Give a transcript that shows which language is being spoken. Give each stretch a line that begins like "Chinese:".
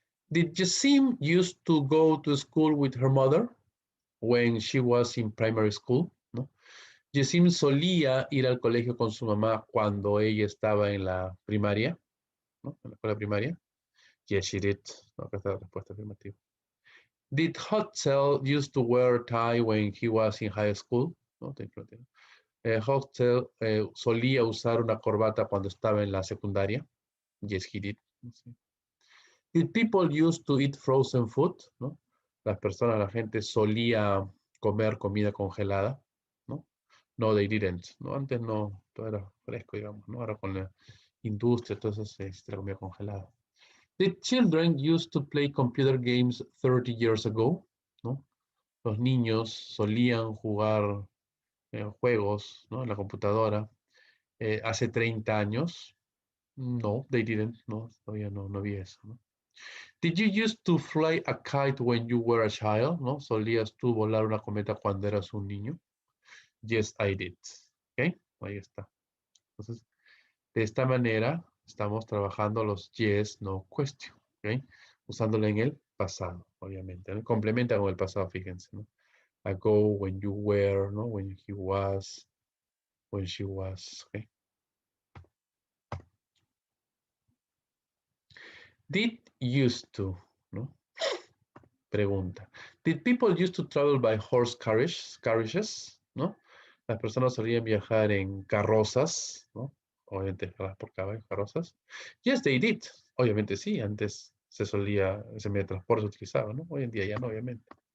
English: Did Jessim used to go to school with her mother when she was in primary school?
Spanish: ¿No? Jessim solía ir al colegio con su mamá cuando ella estaba en la primaria, ¿no? En la escuela primaria.
English: Yes, she did.
Spanish: No, acá está la respuesta afirmativa.
English: Did Hotzel used to wear a tie when he was in high school?
Spanish: No, Hotzel solía usar una corbata cuando estaba en la secundaria.
English: Yes, he did. Did people used to eat frozen food?
Spanish: ¿No? Las personas, la gente solía comer comida congelada, ¿no?
English: No, they didn't,
Spanish: ¿no? Antes no, todo era fresco, digamos, ¿no? Ahora con la industria, todo eso se extrae comida congelada.
English: Did children used to play computer games 30 years ago?
Spanish: ¿No? Los niños solían jugar juegos, ¿no? En la computadora hace 30 años.
English: No, they didn't.
Spanish: No, todavía no había eso, ¿no?
English: Did you used to fly a kite when you were a child?
Spanish: ¿No? ¿Solías tú volar una cometa cuando eras un niño?
English: Yes, I did.
Spanish: ¿Ok? Ahí está. Entonces, de esta manera estamos trabajando los yes, no question. ¿Ok? Usándolo en el pasado, obviamente, ¿no? Complementa con el pasado, fíjense, ¿no?
English: Ago, when you were, ¿no? When he was, when she was, ¿ok? Did used to, ¿no? Pregunta. Did people used to travel by horse carriages?
Spanish: ¿No? Las personas solían viajar en carrozas, ¿no? Obviamente por caballos, carrozas.
English: Yes, they did.
Spanish: Obviamente sí, antes ese medio de transporte se utilizaba, ¿no? Hoy en día ya no, obviamente.